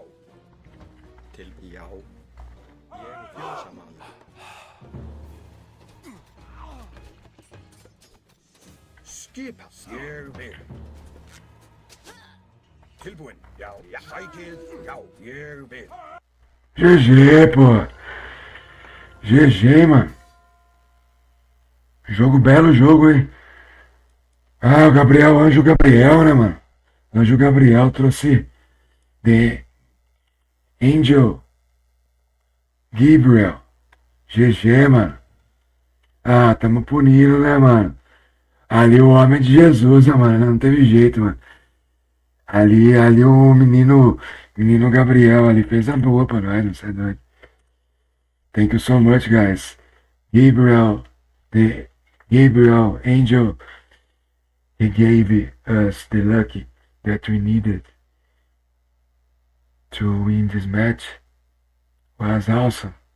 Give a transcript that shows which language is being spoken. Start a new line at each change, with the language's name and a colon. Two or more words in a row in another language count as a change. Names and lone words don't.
Icelandic: Til já. Ég er fjósamaður. Skipa. Ég vil. Tilbúin. Já. Já. Sækið. Já. Ég vil.
Portuguese: GG, pô. GG, mano. Jogo belo jogo, hein? Ah, o Gabriel, Anjo Gabriel, né, mano? Anjo Gabriel trouxe
English: The Angel Gabriel.
Portuguese: GG, mano. Ah, tamo punindo, né, mano? Ali o homem de Jesus, né, mano? Não teve jeito, mano. Ali o menino Gabriel ali fez a boa pra nós, não sei doido.
English: Thank you so much, guys. Gabriel, the Gabriel angel, he gave us the luck that we needed to win this match. Was awesome.